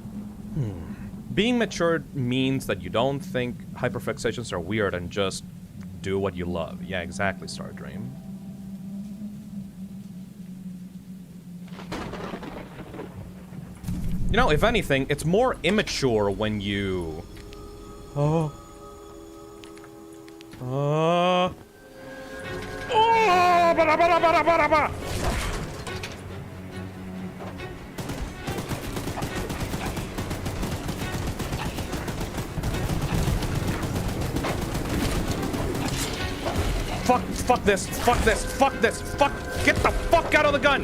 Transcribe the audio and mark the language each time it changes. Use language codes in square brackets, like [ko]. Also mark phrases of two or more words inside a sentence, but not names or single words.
[en] Being mature means that you don't think hyperfixations are weird and just do what you love. Yeah, exactly, Stardream. You know, if anything, it's more immature when you... Oh. Oh. Oh! Bada, bada, bada, bada, bada. Fuck this, fuck this, fuck this, fuck, get the fuck out of the gun!